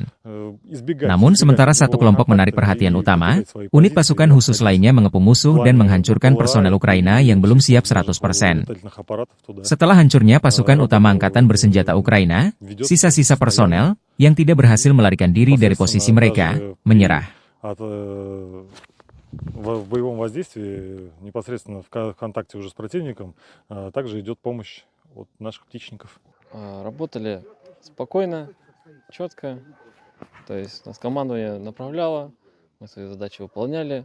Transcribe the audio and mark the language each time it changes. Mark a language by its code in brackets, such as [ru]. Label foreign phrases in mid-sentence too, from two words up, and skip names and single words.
[id] Namun sementara satu kelompok menarik perhatian utama, unit pasukan khusus lainnya mengepung musuh dan menghancurkan personel Ukraina yang belum siap 100%. Setelah hancurnya pasukan utama angkatan bersenjata Ukraina, sisa-sisa personel yang tidak berhasil melarikan diri dari posisi mereka, menyerah. [ru] В боевом воздействии, непосредственно в контакте уже с противником, также идет помощь от наших птичников. Работали спокойно, четко, то есть нас командование направляло, мы свои задачи выполняли.